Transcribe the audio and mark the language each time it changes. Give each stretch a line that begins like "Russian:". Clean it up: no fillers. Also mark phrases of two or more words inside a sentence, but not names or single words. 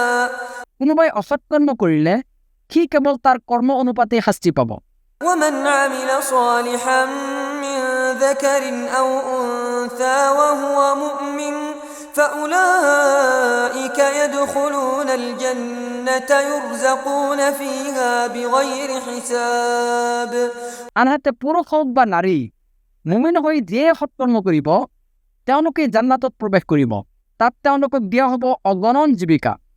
Assamese: কোনোবাই অসৎ কৰ্ম কৰিলে সি কেৱল তাৰ কৰ্ম অনুপাতে শাস্তি পাব
Arabic: ومن عمل صالحا من ذكر أو أنثى وهو مؤمن فأولئك يدخلون الجنة يرزقون فيها بغير حساب
Assamese: আনহাতে পুৰুষ হওক বা নাৰী মুমিন হৈ যিয়ে সৎকৰ্ম কৰিব তেওঁলোকে জান্নাতত প্ৰৱেশ কৰিব তাত তেওঁলোকক দিয়া হ'ব অগণন জীৱিকা